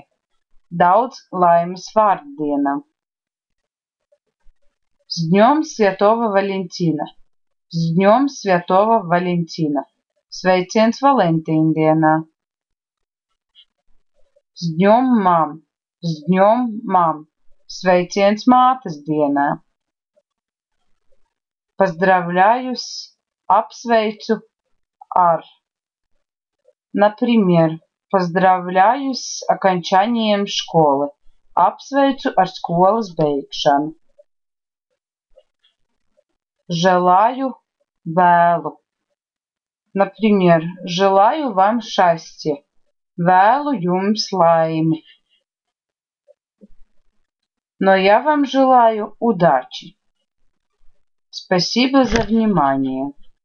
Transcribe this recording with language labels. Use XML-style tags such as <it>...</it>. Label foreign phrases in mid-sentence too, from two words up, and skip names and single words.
<lv>Daudz laimes vārddienā.</lv> <ru>С днём Святого Валентина. С днём Святого Валентина.</ru> <lv>Sveiciens Valentīna dienā.</lv> <ru>С днём мам. С днём мам.</ru> <lv>Sveiciens mātes dienā.</lv> <ru>Поздравляю с,</ru> <lv>apsveicu ar.</lv> <ru>Например, поздравляю с окончанием школы.</ru> <lv>Apsveicu ar skolas beigšanu.</lv> <ru>Желаю vēlu. Например, желаю вам счастья.</ru> <lv>Vēlu jums laimi.</lv> <ru>Но я вам желаю удачи. Спасибо за внимание.</ru>